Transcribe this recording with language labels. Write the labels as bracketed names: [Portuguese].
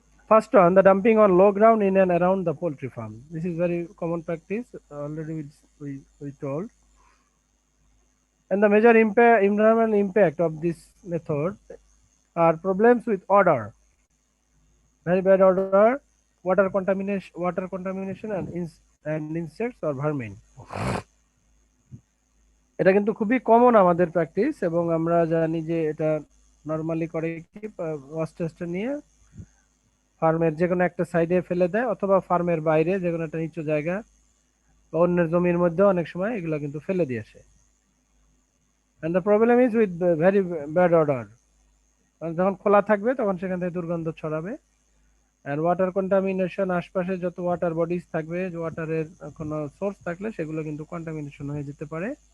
[English] First one, the dumping on low ground in and around the poultry farm. This is very common practice, already we told. And the major environmental impact of this method are problems with odor, very bad odor, water contamination and insects or vermin. [Bangla] এটা কিন্তু খুবই common আমাদের practice, এবং আমরা জানি যে এটা normally করে কি ওয়াস্টেজটা নিয়ে ফার্মের যে কোনো একটা সাইডে ফেলে দেয়, অথবা ফার্মের বাইরে যে কোনো একটা নিচু জায়গা বা অন্যের জমির মধ্যে অনেক সময় এগুলো কিন্তু ফেলে দিয়ে আসে। [English] And the problem is with very bad odor. [Bangla] যখন খোলা থাকবে তখন সেখান থেকে দুর্গন্ধ ছড়াবে। [English] And water contamination, [Bangla] আশপাশে যত ওয়াটার বডিজ থাকবে, ওয়াটারের কোনো সোর্স থাকলে সেগুলো কিন্তু কন্টামিনেশন হয়ে যেতে পারে।